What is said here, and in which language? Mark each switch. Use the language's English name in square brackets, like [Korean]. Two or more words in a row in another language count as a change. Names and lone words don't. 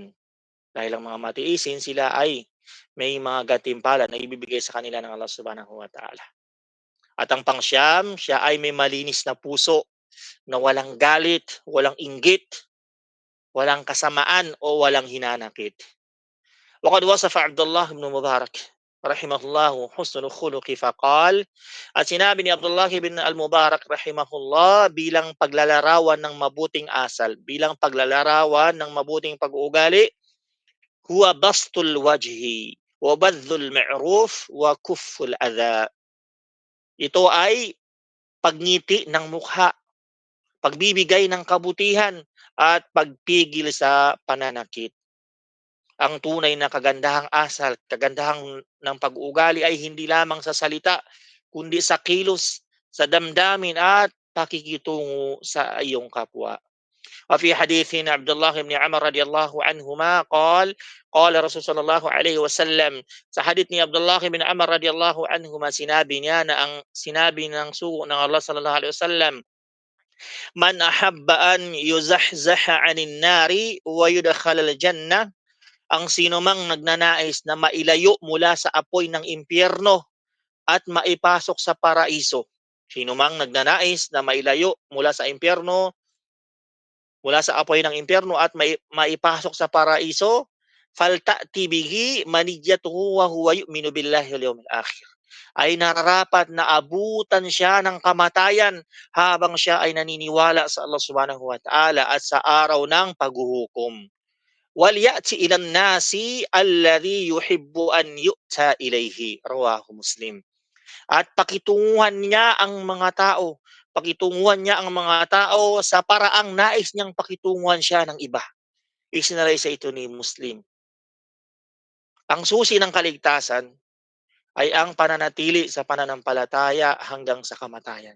[Filipino] Dahil ang mga matiisin, sila ay may mga gantimpala na ibibigay sa kanila ng [Arabic] الله سبحانه وتعالى. [Filipino] At ang pangsyam, siya ay may malinis na puso na walang galit, walang inggit, walang kasamaan o walang hinanakit. [Arabic] وقد وصف عبد الله بن المبارك رحمه الله حسن الخلق فقال, [Filipino] at sinabi ni Abdullah ibn al-Mubarak rahimahullah bilang paglalarawan ng mabuting asal, bilang paglalarawan ng mabuting pag-uugali, [Arabic] هو بسط الوجه وبذل المعروف وكف الأذى. [Filipino] Ito ay pagngiti ng mukha, pagbibigay ng kabutihan at pagpigil sa pananakit. Ang tunay na kagandahang asal, kagandahang ng pag-uugali ay hindi lamang sa salita, kundi sa kilos, sa damdamin at pakikitungo sa iyong kapwa. [Arabic] وفي حديث عبد الله بن عمر رضي الله عنهما قال قال رسول صلى الله عليه وسلم, [Filipino] sa hadith ni Abdullah bin Amr [Arabic] رضي الله عنهما, [Filipino] sinabi niya na ang sinabi ng sugo ng Allah [Arabic] صلى الله عليه وسلم, من أحب أن يزحزح عن النار ويدخل الجنة, [Filipino] ang sino mang nagnanais na mailayo mula sa apoy ng impyerno at maipasok sa paraiso. Sino mang nagnanais na mailayo mula sa impyerno, mula sa apoy ng impyerno at maipasok sa paraiso, [Arabic] فلتأته منيته وهو يؤمن بالله واليوم الآخر. [Filipino] Ay nararapat na abutan siya ng kamatayan habang siya ay naniniwala sa [Arabic] الله سبحانه وتعالى [Filipino] at sa araw ng paghuhukom. [Arabic] وليأت إلى الناس الذي يحب أن يؤتى إليه رواه مسلم. [Filipino] At pakitunguhan niya ang mga tao, pakitunguhan niya ang mga tao sa paraang nais niyang pakitunguhan siya ng iba. Isinalaysay ito ni Muslim. Ang susi ng kaligtasan ay ang pananatili sa pananampalataya hanggang sa kamatayan.